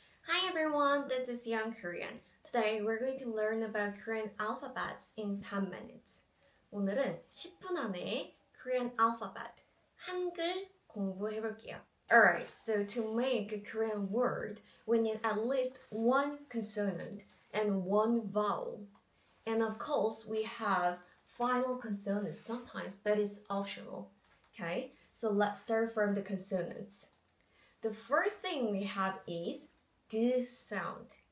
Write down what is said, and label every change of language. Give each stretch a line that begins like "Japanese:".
English: Hi everyone, this is Young Korean. Today we're going to learn about Korean alphabets in 10 minutes.
Korean: 오늘은 10분 안에 Korean alphabet, 한글 공부해 볼게요.
English: Alright, so to make a Korean word, we need at least one consonant and one vowel. And of course, we have final consonants sometimes, but it's optional. Okay, so let's start from the consonants. The first thing we have is G sound.